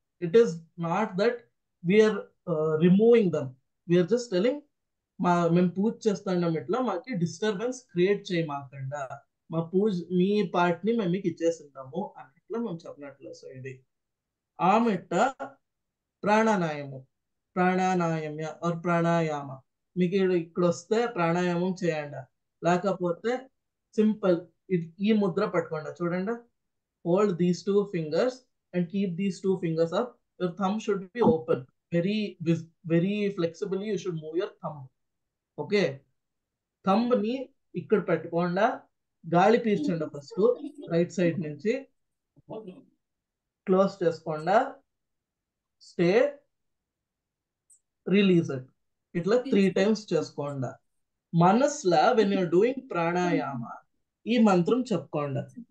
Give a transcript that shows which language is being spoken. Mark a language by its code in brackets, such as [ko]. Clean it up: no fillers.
[en] it is not that we're removing them, we're just telling [te] మేము పూజ చేస్తున్నాం ఇట్లా మాకి డిస్టర్బెన్స్ క్రియేట్ చేయమాకండా, మా పూజ మీ పార్ట్ ని మేము మీకు ఇచ్చేసింటాము అన్నట్లు మేము చెప్పినట్లు. సో ఇది ఆమెట ప్రాణాయామ్య ఆర్ ప్రాణాయామ. మీకు ఇక్కడ వస్తే ప్రాణాయామం చేయండి, లేకపోతే సింపుల్ ఈ ముద్ర పట్టుకోండి. చూడండి, [en] hold these two fingers and keep these two fingers up. Your thumb should be open. Very flexibly you should move your thumb. Okay. [te] Thumb ni ఇక్కడ పెట్టకుండా గాలి పీల్చండి ఫస్ట్ రైట్ సైడ్ నుంచి, క్లోజ్ చేసుకోండా, [en] Stay, release it. [te] ఇట్లా 3 times చేసుకోండా. మనసులా [en] when you're doing [te] pranayama ఈ మంత్రం చెప్పుకోండా.